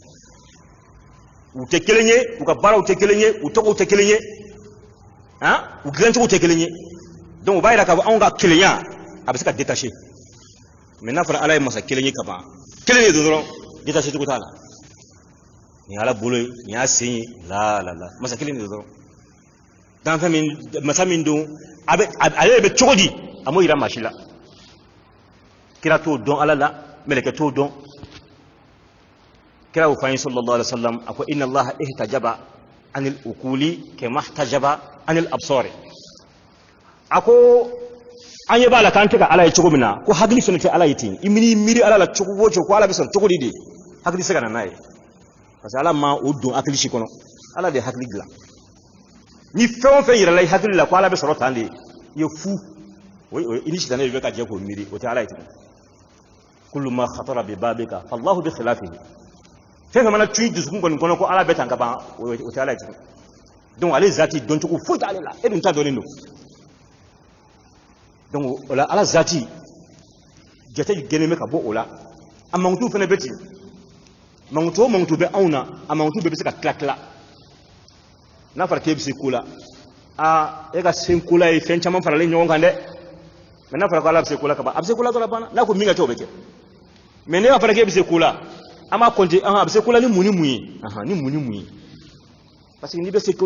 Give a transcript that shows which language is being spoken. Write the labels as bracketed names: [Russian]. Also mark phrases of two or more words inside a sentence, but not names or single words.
[Bambara] u tɛ kelen ye u ka baaraw tɛ kelen ye u tɔgɔw tɛ kelen ye u dilancogo tɛ kelen ye donc u b'a yira k'a fɔ anw ka kelenya a bɛ se ka détacher mais n'a fɔra ala ye masa kelen ye ka ban kelen de don dɔrɔn détacher cogo t'a la nin ala bolo ye nin y'a sen ye la masa kelen de don dɔrɔn danfɛn min masa min don ale bɛ cogo di a m'o yira maa si la kira t'o dɔn ala la mɛlɛkɛ t'o dɔn kira y'o fɔ an ye [Arabic] صلى الله عليه وسلم [Bambara] a ko inna [Arabic] الله احتجب عن العقول كما احتجب عن الأبصار [Bambara] a ko an ye b'a la k'an tɛ ka ala ye cogo min na ko hakili fana tɛ ala ye ten i miiri ala la cogo o cogo ko ala bɛ sɔn cogo di hakili se ka na n'a ye [French] parce que [Bambara] ala ma o don hakili si kɔnɔ ala de ye hakili dilan ni fɛn o fɛn yirala i hakili la ko ala bɛ sɔrɔ tan de i ye fu i ni sitanɛ de bɛ ka jɛ k'o miiri o tɛ ala ye tugun [Arabic] كل ما خطر ببالك فالله بخلافه [Bambara] fɛn fɛn mana tun dusukun kɔni kɔnɔ ko ala bɛ tan ka ban o tɛ ala ye tugun donc ale zati dɔncogo foyi t'ale la e dun ta dɔnnen don donc o la ala zati jate gɛnnen bɛ ka bɔ o la a mankutu fana bɛ ten mankutu o mankutu bɛ anw na a mankutu bɛɛ bɛ se ka tila tila n'a fɔra k'e bɛ se ko la e ka se ko la ye fɛn caman faralen ɲɔgɔn kan dɛ mais n'a fɔra ko ala bɛ se ko la ka ban a bɛ se ko la dɔrɔn banna n'a ko min ka kɛ o bɛ kɛ mais ne b'a fɔra k'e bɛ se ko la an b'a compter a bɛ se ko la ni mun ni mun ye ni mun ni mun ye [French] parce que [Bambara] n'i bɛ se ko